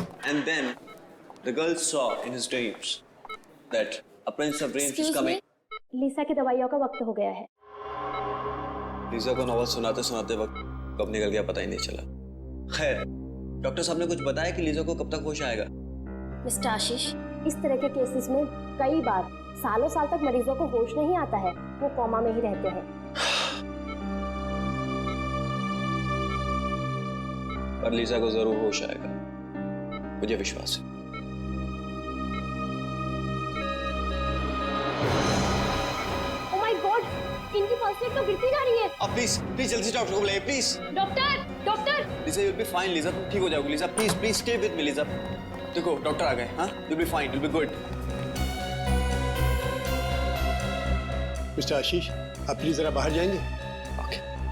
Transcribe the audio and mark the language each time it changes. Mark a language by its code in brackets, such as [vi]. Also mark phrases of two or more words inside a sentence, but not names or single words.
[en] And then the girl saw in his dreams that a prince of dreams is coming. [hi] लीसा की दवाइयों का वक्त हो गया है। लीजा को नॉवल सुनाते सुनाते वक्त कब निकल गया पता ही नहीं चला। खैर, डॉक्टर साहब ने कुछ बताया कि लीजा को कब तक होश आएगा? मिस्टर आशीष, इस तरह के केसेस में कई बार सालों साल तक मरीजों को होश नहीं आता है, वो कोमा में ही रहते हैं। पर लीजा को जरूर होश आएगा, मुझे विश्वास है। [en] oh my god, [hi] इनकी [en] pulse rate [hi] तो गिरती जा रही है। अब प्लीज जल्दी से डॉक्टर को बुलाइए, प्लीज। डॉक्टर। लीजा, [en] you'll be fine, [hi] लीजा, तुम ठीक हो जाओगी। लीजा, [en] please stay with me, [hi] लीजा। देखो, डॉक्टर आ गए, हाँ? [en] You'll be fine, you'll be good. [hi] मिस्टर आशीष, आप प्लीज जरा बाहर जाएंगे? [en] Okay.